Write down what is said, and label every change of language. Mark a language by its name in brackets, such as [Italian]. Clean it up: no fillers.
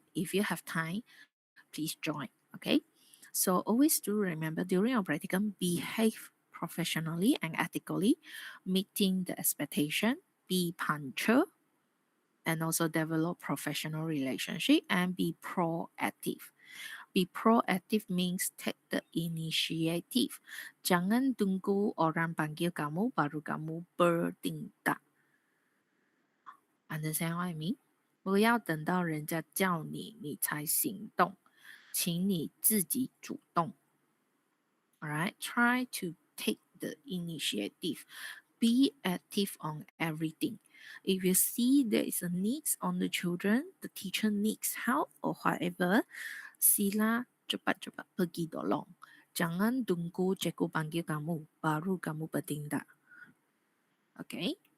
[English] If you have time, please join. Okay. So always do remember during your practicum, behave professionally and ethically, meeting the expectation, be punctual, and also develop professional relationship and be proactive. Be proactive means take the initiative. [Malay] Jangan tunggu orang panggil kamu baru kamu bertindak. [English] Understand what I mean? [Chinese] 不要等到人家叫你，你才行动，请你自己主动。 [English] Alright, try to take the initiative. Be active on everything. If you see there is a needs on the children, the teacher needs help or whatever, [Malay] sila cepat-cepat pergi tolong. Jangan tunggu cikgu panggil kamu, baru kamu bertindak. Okay?